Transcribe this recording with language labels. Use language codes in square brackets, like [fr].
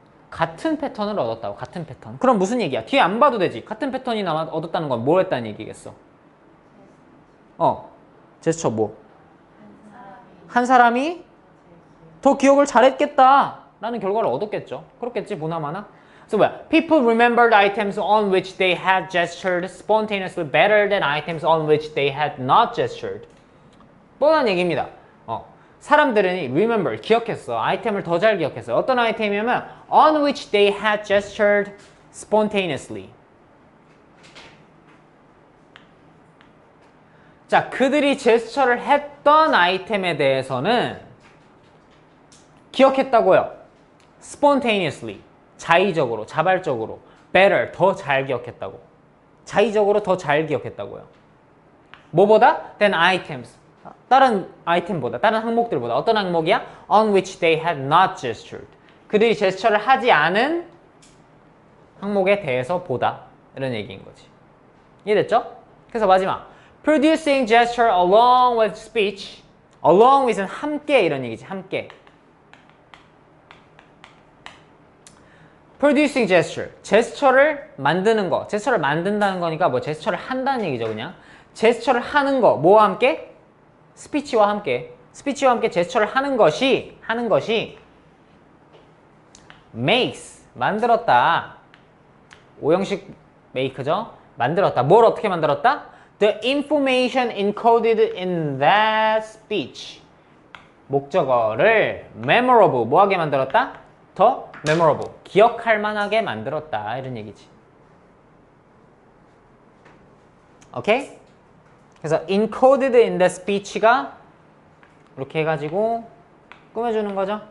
[ko] 같은 패턴을 얻었다고. 같은 패턴. 그럼 무슨 얘기야? 뒤에 안 봐도 되지. 같은 패턴이 얻었다는 건 뭘 했다는 얘기겠어? 제스처 뭐? 한 사람이 더 기억을 잘했겠다 라는 결과를 얻었겠죠. 그렇겠지 보나마나. 그래서 뭐야? [en] People remembered items on which they had gestured spontaneously better than items on which they had not gestured. [ko] 뻔한 얘기입니다. 사람들은 remember, 기억했어. 아이템을 더 잘 기억했어. 어떤 아이템이냐면 [en] on which they had gestured spontaneously. [ko] 자, 그들이 제스처를 했던 아이템에 대해서는 기억했다고요. spontaneously, 자의적으로, 자발적으로. better, 더 잘 기억했다고. 자의적으로 더 잘 기억했다고요. [en] 뭐보다? than items. [ko] 다른 아이템보다, 다른 항목들보다. 어떤 항목이야? [en] on which they had not gestured. [ko] 그들이 제스처를 하지 않은 항목에 대해서 보다. 이런 얘기인 거지. 이해됐죠? 그래서 마지막. [en] producing gesture along with speech. [ko] along with은 함께 이런 얘기지. 함께. producing gesture. 제스처를 만드는 거. 제스처를 만든다는 거니까 뭐 제스처를 한다는 얘기죠, 그냥. 제스처를 하는 거. 뭐와 함께? 스피치와 함께. 스피치와 함께 제스처를 하는 것이 makes, 만들었다. 오형식 make죠. 만들었다. 뭘 어떻게 만들었다? [en] The information encoded in that speech. [ko] 목적어를 memorable, 뭐하게 만들었다? 더 memorable, 기억할 만하게 만들었다. 이런 얘기지. 오케이? 그래서 [en] encoded in the speech [ko] 가 이렇게 해가지고 꾸며주는 거죠.